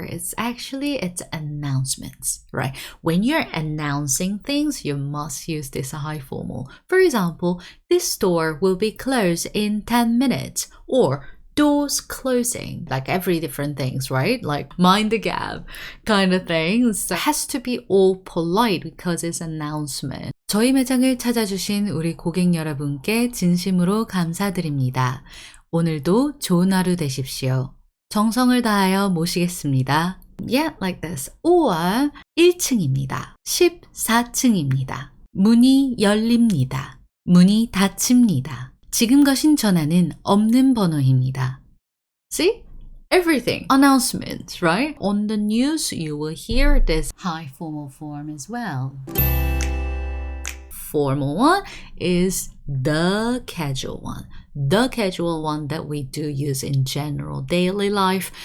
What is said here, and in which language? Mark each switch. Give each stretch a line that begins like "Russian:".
English: It's announcements, right? When you're announcing things, you must use this high formal. For example, this store will be closed in 10 minutes or doors closing, like every different things, right? Like mind the gap kind of things. So it has to be all polite because it's announcement.
Korean: 저희 매장을 찾아주신 우리 고객 여러분께 진심으로 감사드립니다. 오늘도 좋은 하루 되십시오. 정성을 다하여 모시겠습니다.
English: Yeah, like this. or
Korean: 1층입니다. 14층입니다. 문이 열립니다. 문이 닫힙니다. 지금 거신 전화는 없는 번호입니다.
English: See? Everything. Announcements, right? On the news, you will hear this high formal form as well. Formal one is the casual one. The casual one that we do use in general daily life.